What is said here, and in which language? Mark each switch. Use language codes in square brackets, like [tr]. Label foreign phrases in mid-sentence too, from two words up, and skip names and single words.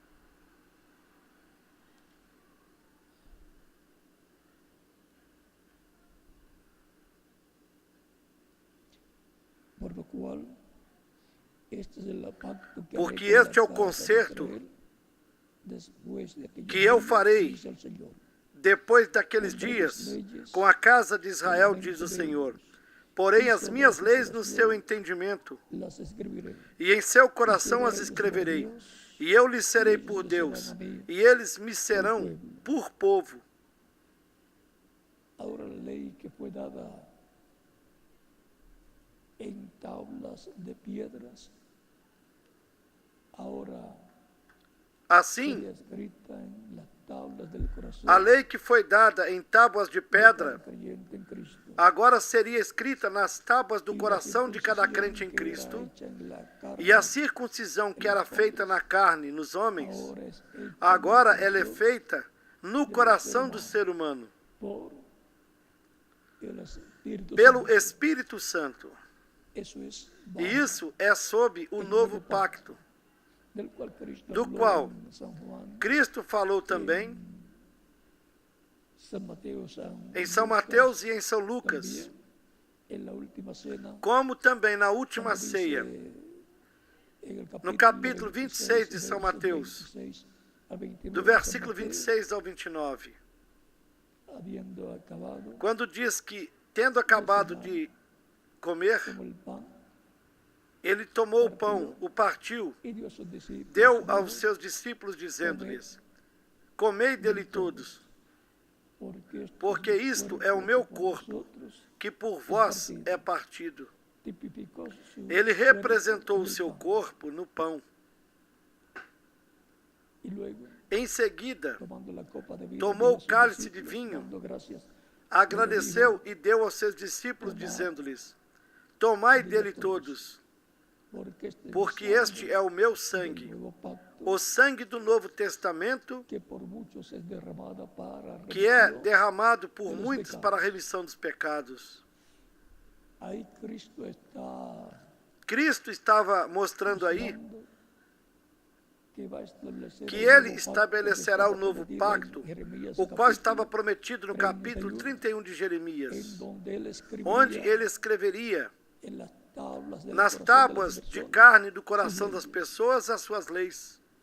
[es] Por lo cual, este es el pacto que [pt] Porque [es] haré con [pt] este é o [es] la casa de [pt] concerto [es] Israel después de aquellos [pt] que eu [es] días, [pt] farei [es] dice el Señor. [pt] Depois daqueles dias, com a casa de Israel, diz o Senhor. Porém, as minhas leis no seu entendimento, [es] Las escribiré. [pt] e em seu coração as escreverei. E eu lhes serei por Deus, e eles me serão por povo. [es] Ahora la ley que fue dada en tablas de piedras, ahora [pt] Assim, [es] sería escrita en las tablas del corazón [pt] a lei que foi dada em tábuas de [es] del [pt] pedra, [es] creyente en Cristo. [pt] agora seria escrita nas tábuas do [es] Y la [pt] coração de cada [es] circuncisión [pt] crente em [es] que era [pt] Cristo, [es] hecha en la carne, [pt] e a circuncisão que era feita na carne, nos homens, [es] ahora es hecha [pt] agora [es] en el [pt] ela é [es] corazón [pt] feita no coração do ser humano, [es] por el Espíritu [pt] pelo [es] Santo. [pt] Espírito Santo. [es] Eso es [pt] E [es] bajo [pt] isso é sob o novo pacto, [es] del cual Cristo [pt] do [es] habló [pt] qual [es] en San Juan, [pt] Cristo falou também [es] San Mateo, [pt] em São Mateus e em São Lucas, [es] también en la última cena, [pt] como também na última [es] cuando dice [pt] ceia, [es] en el [pt] no capítulo 26 de São [es] versos [pt] Mateus, [es] 26 al 29 [pt] do [es] de [pt] versículo [es] San Mateo, [pt] 26 ao 29, [es] habiendo acabado [pt] quando diz que, tendo acabado de comer, [es] como el pan, [pt] ele tomou o pão, o partiu, [es] y dio a sus discípulos, [pt] deu [es] dijo, [pt] aos seus discípulos, dizendo-lhes: comei dele todos, porque isto é o meu corpo, que por vós é partido. [es] tipificó su [pt] Ele [es] cuerpo [pt] representou [es] en [pt] o [es] el [pt] seu [es] pan. [pt] corpo no pão. [es] Y luego, [pt] Em seguida, [es] tomando la copa de vino, [pt] tomou [es] dio a [pt] o [es] sus [pt] cálice de [es] discípulos, [pt] vinho, [es] dando gracias, [pt] agradeceu e deu aos seus discípulos, dizendo-lhes: tomai dele todos, porque este é o meu sangue, [es] nuevo pacto, [pt] o sangue do Novo Testamento, [es] que por muchos es derramada para [pt] que é [es] remisión. [pt] derramado por muitos para a remissão dos pecados. [es] Ahí Cristo está [pt] Cristo estava mostrando aí [es] mostrando que [pt] que ele estabelecerá o novo pacto, o qual estava prometido no capítulo 31 de Jeremias, onde ele escreveria nas tábuas de carne do coração das pessoas as suas leis.